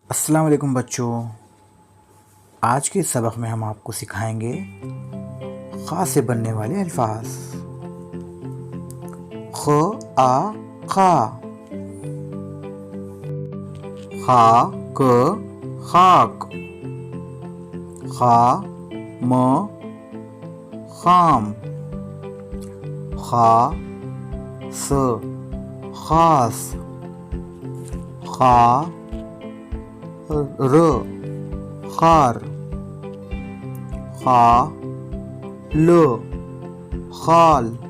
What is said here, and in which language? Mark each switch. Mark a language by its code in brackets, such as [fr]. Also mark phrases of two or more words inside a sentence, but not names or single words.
[ur] السلام علیکم بچوں، آج کے سبق میں ہم آپ کو سکھائیں گے خا سے بننے والے الفاظ۔ خ آ خا، خا ک خاک، خا م خام، خا س خاص، خا ر خار، خا ل خال،